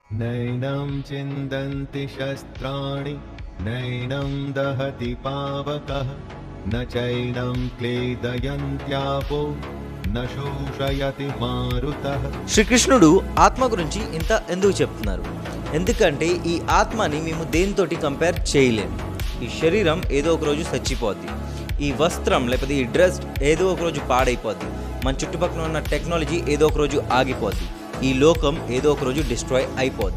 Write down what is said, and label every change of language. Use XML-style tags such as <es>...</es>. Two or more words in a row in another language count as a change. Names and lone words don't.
<sa>नैनं चिन्दन्ति शस्त्राणि नैनं दहति पावकः न चैनं क्लेदयन्त्यापो न शोषयति मारुतः.</sa> <te>శ్రీకృష్ణుడు ఆత్మ గురించి ఇంత ఎందుకు చెప్తున్నారు? ఎందుకంటే ఈ ఆత్మని మేము దేనితోటి కంపేర్ చేయలేము. ఈ శరీరం ఏదో ఒక రోజు చచ్చిపోద్ది, ఈ వస్త్రం లేకపోతే ఈ డ్రెస్ ఏదో ఒక రోజు పాడైపోద్ది, మన చుట్టుపక్కల ఉన్న టెక్నాలజీ ఏదో ఒక రోజు ఆగిపోద్ది, ఈ లోకం ఏదో ఒక రోజు డిస్ట్రాయ్ అయిపోద్ది.</te>